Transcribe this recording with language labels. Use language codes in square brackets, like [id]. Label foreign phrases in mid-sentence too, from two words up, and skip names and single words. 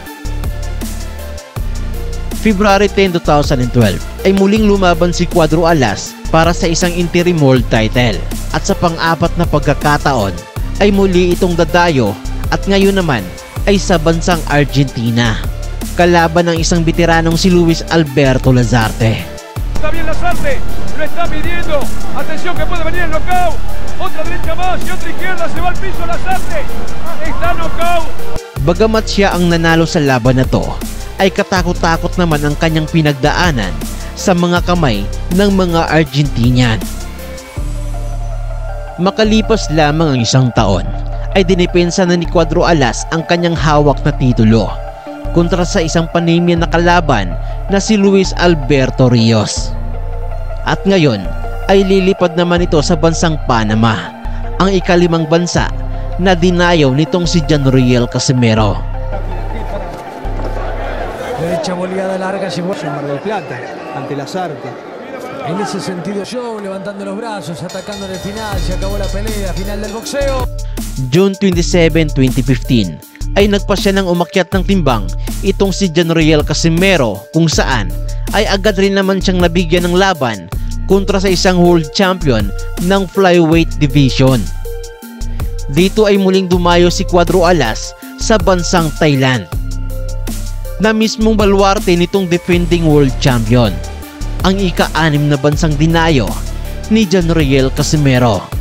[tl] February 10, 2012 ay muling lumaban si Cuadro Alas para sa isang [en] interim world title. [tl] At sa pang-apat na pagkakataon ay muli itong dadayo at ngayon naman ay sa bansang Argentina, kalaban ng isang veteranong si Luis Alberto Lazarte. [es] Está bien Lazarte, lo está midiendo, atención que puede venir el knockout, otra derecha más y otra izquierda, se va al piso Lazarte, está knockout. [tl] Bagamat siya ang nanalo sa laban na to, ay katakot-takot naman ang kanyang pinagdaanan sa mga kamay ng mga Argentinian. Makalipas lamang ang 1 taon, ay dinipensa na ni Cuadro Alas ang kanyang hawak na titulo kontra sa isang Panamanian na kalaban na si Luis Alberto Rios. At ngayon ay lilipad naman ito sa bansang Panama, ang ika-5 bansa na dinayo nitong si Genriel Casimero. [es] Derecha boleada larga llegó a Mar del Plata ante Lazarte. En ese sentido yo levantando los brazos, atacando en el final, se acabó la pelea, final del boxeo. [tl] June 27, 2015 ay nagpasya ng umakyat ng timbang itong si Genriel Casimero, kung saan ay agad rin naman siyang nabigyan ng laban kontra sa isang [en] world champion [tl] ng [en] flyweight division. [tl] Dito ay muling dumayo si Cuadro Alas sa bansang Thailand, na mismong baluarte nitong [en] defending world champion, [tl] ang ika-6 na bansang dinayo ni Janriel Casimero.